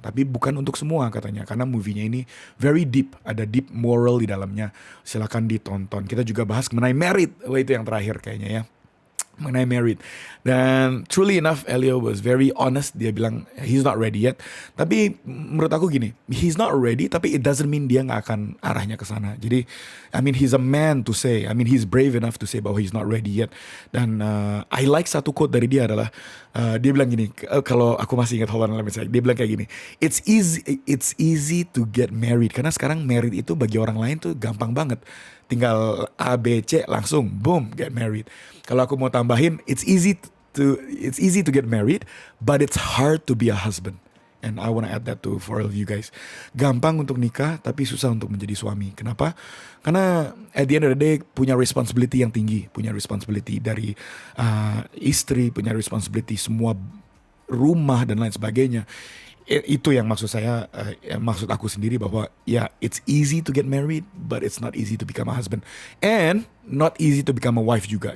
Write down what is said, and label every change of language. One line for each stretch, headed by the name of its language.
Indonesian: Tapi bukan untuk semua katanya, karena movie-nya ini
English: very deep,
Indonesian: ada deep moral di dalamnya. Silakan ditonton. Kita juga bahas mengenai Married. Wah, itu yang terakhir kayaknya ya. Mengenai Married.
English: Dan truly enough Elio was very honest.
Indonesian: Dia bilang
English: he's not ready yet.
Indonesian: Tapi menurut aku gini,
English: he's not ready
Indonesian: tapi
English: it doesn't mean
Indonesian: dia gak akan arahnya ke sana.
English: Jadi I mean he's a man to say, I mean he's brave enough to say
Indonesian: bahwa
English: he's not ready yet.
Indonesian: Dan I like satu quote dari dia adalah dia bilang gini, kalau aku masih ingat, dia bilang kayak gini,
English: it's easy to get married.
Indonesian: Karena sekarang married itu bagi orang lain tuh gampang banget. Tinggal A, B, C langsung boom
English: get married.
Indonesian: Kalau aku mau tambahin,
English: it's easy to get married, but it's hard to be a husband. And I wanna add that to for all of you guys.
Indonesian: Gampang untuk nikah, tapi susah untuk menjadi suami. Kenapa? Karena at the end of the day punya responsibility yang tinggi, punya responsibility dari istri, punya responsibility semua rumah dan lain sebagainya. itu yang maksud saya, maksud aku sendiri bahwa ya
English: it's easy to get married, but it's not easy to become a husband, and not easy to become a wife
Indonesian: juga.